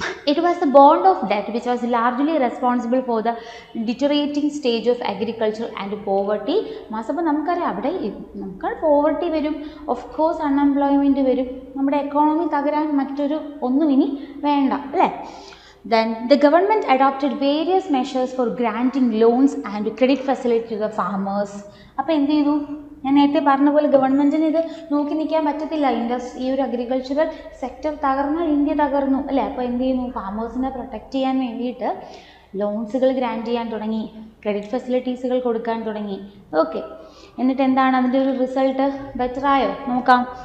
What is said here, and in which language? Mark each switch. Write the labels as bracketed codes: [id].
[en] It was the bond of debt which was largely responsible for the deteriorating stage of agriculture and poverty. [ml] അപ്പോൾ നമുക്കറിയാം അവിടെ നമുക്ക് poverty വരും, of course unemployment വരും, നമ്മുടെ economy തകരാൻ മറ്റൊരു ഒന്നും ഇനി വേണ്ട അല്ലേ? [en] Then the government adopted various measures for granting loans and credit facility to the farmers. [ml] അപ്പോൾ എന്ത് ചെയ്തു? ഞാൻ നേരത്തെ പറഞ്ഞ പോലെ ഗവൺമെൻറ്റിന് ഇത് നോക്കി നിൽക്കാൻ പറ്റത്തില്ല. ഈ ഒരു അഗ്രികൾച്ചറൽ സെക്ടർ തകർന്നാൽ ഇന്ത്യ തകർന്നു അല്ലേ? അപ്പോൾ എന്ത് ചെയ്യുന്നു? ഫാമേഴ്സിനെ പ്രൊട്ടക്റ്റ് ചെയ്യാൻ വേണ്ടിയിട്ട് ലോൺസുകൾ ഗ്രാൻറ്റ് ചെയ്യാൻ തുടങ്ങി, ക്രെഡിറ്റ് ഫെസിലിറ്റീസുകൾ കൊടുക്കാൻ തുടങ്ങി. ഓക്കെ, എന്നിട്ട് എന്താണ് അതിൻ്റെ ഒരു റിസൾട്ട്? ബെറ്ററായോ? നോക്കാം.